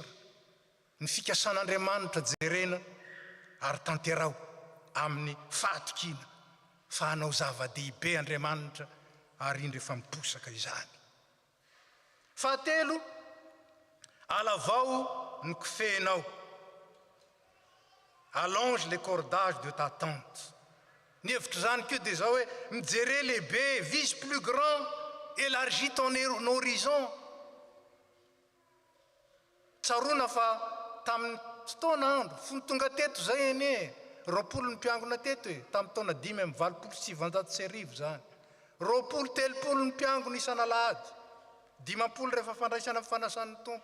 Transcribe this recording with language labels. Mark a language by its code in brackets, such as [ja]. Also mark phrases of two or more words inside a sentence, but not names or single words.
[mg] Ny fikasan'Andriamanitra jerena ary tanterao amin'ny fahatokina fa hanao zava-dehibe Andriamanitra ary indro efa miposaka izany. Fahatelo, alavao ny kofehinao. [fr] Allonge les cordages de ta tente. [mg] Ny hevitra zany koa dia zao hoe mijery lehibe, [fr] vise plus grand, élargis ton horizon. [mg] Tsaroana fa tamin'ny fotoana andro fony tonga teto zay eny 20 ny mpiangona teto e, tamin'ny taona 5,770 zany. 20-30 ny mpiangona isan'alahady, 50 rehefa fandraisana amin'ny fanasan'ny tompo.